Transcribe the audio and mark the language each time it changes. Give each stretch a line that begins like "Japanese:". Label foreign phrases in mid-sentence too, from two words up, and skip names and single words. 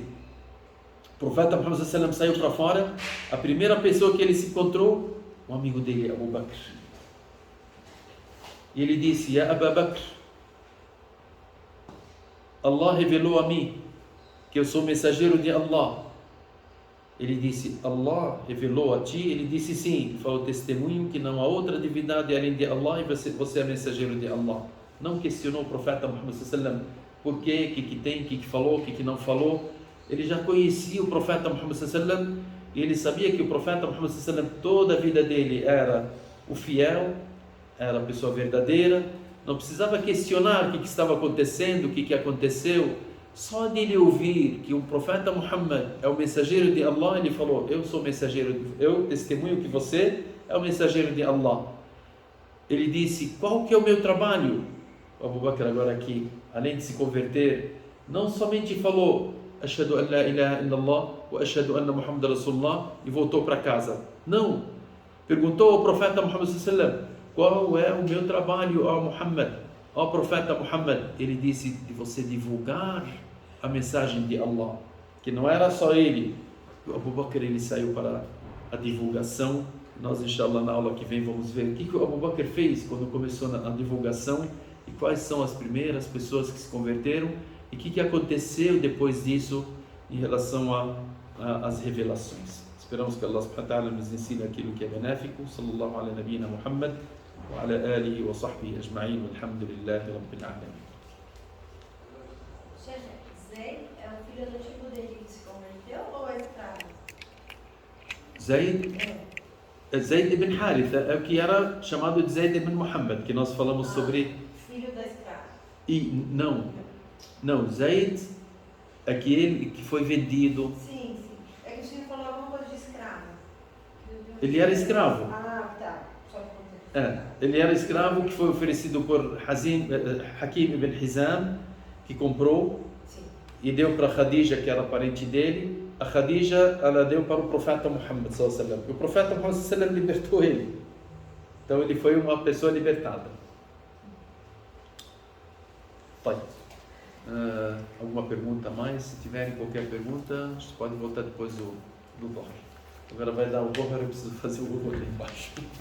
Portuguese: O profeta Muhammad
Arabic: صلى الله عليه وسلم
Portuguese: saiu para fora, a primeira pessoa que ele se encontrou, um amigo dele, Abu Bakr, e ele disse: "Ya Abu Bakr, Allah revelou a mim que eu sou mensageiro de Allah." Ele disse: "Allah revelou a ti?" Ele disse: "Sim." Ele falou: "Testemunho que não há outra divindade além de Allah e você é mensageiro de Allah." Não questionou o profeta Muhammad
Arabic: صلى الله عليه وسلم
Portuguese: por quê, que tem, que falou, que não falou. Ele já conhecia o profeta Muhammad
Arabic: صلى الله عليه وسلم
Portuguese: e ele sabia que o profeta Muhammad
Arabic: صلى الله عليه وسلم,
Portuguese: toda a vida dele era o fiel, era a pessoa verdadeira. Não precisava questionar o que estava acontecendo, o que aconteceu. Só de ele ouvir que o profeta Muhammad é o mensageiro de Allah, ele falou: "Eu sou mensageiro, eu testemunho que você é o mensageiro de Allah." Ele disse: "Qual que é o meu trabalho?" O Abu Bakr agora aqui, além de se converter, não somente falou:
Arabic: "أشهد أن لا إله إلا الله وأشهد أن محمدا رسول الله"
Portuguese: e voltou para casa. Não. Perguntou ao profeta Muhammad
Arabic: صلى الله عليه وسلم:
Portuguese: "Qual é o meu trabalho, ó Muhammad, ó profeta Muhammad?" Ele disse: "De você divulgar a mensagem de Allah." Que não era só ele. O Abu Bakr, ele saiu para a divulgação. Nós, inshallah, na aula que vem vamos ver o que o Abu Bakr fez quando começou a divulgação e quais são as primeiras pessoas que se converteram e o que aconteceu depois disso em relação às revelações. Esperamos que Allah
Arabic: سبحانه وتعالى
Portuguese: nos ensine aquilo que é benéfico.
Arabic: صلى الله على نبينا محمد وعلى آله وصحبه أجمعين والحمد لله رب العالمين.
Portuguese: Zayd é o filho adotivo dele que se converteu ou é escravo? Zayd ibn Haritha é o que era chamado de Zayd ibn Muhammad, que nós falamos sobre. Filho da escrava. E não, Zayd, aquele que foi vendido. Sim. É que o senhor falou alguma coisa de escravo. Ele era escravo. Ah, tá. Só para contexto. Ele era escravo que foi oferecido por Hakim ibn Hizam, que comprou. Sim. E deu para Khadija, que era parente dele. A Khadija, ela deu para o profeta Muhammad
Arabic: صلى الله عليه وسلم.
Portuguese: E o profeta Muhammad
Arabic: صلى الله عليه وسلم
Portuguese: libertou ele. Então ele foi uma pessoa libertada. Alguma pergunta a mais? Se tiverem qualquer pergunta, vocês podem voltar depois do Dohr. Agora vai dar o Dohr, eu preciso fazer o Dohr ali embaixo.